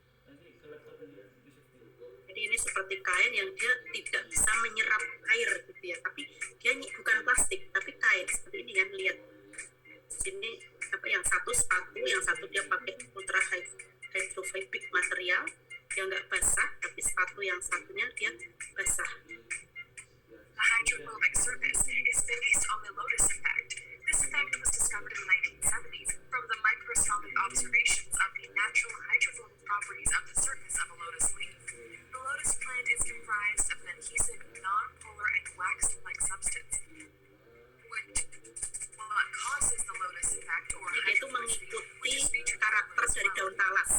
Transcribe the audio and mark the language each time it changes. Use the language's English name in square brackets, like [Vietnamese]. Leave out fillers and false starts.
[Indonesian] Nanti ke laptop ini bisa. Jadi ini seperti kain yang dia tidak bisa menyerap air gitu ya, tapi dia bukan plastik tapi kain seperti ini kan, lihat sini yang satu sepatu, yang satu dia pakai ultra hydrophobic material, dia nggak basah, tapi sepatu yang satunya dia basah. [English] The hydrophobic surface is based on the Lotus effect. This effect was discovered in the 1970s from the microscopic observations of the natural hydrophobic properties of the surface of a lotus leaf. The lotus plant is comprised of an adhesive, non-polar, and wax-like substance, which what causes the lotus effect or [Indonesian] Jadi dia itu mengikuti karakter dari daun talas.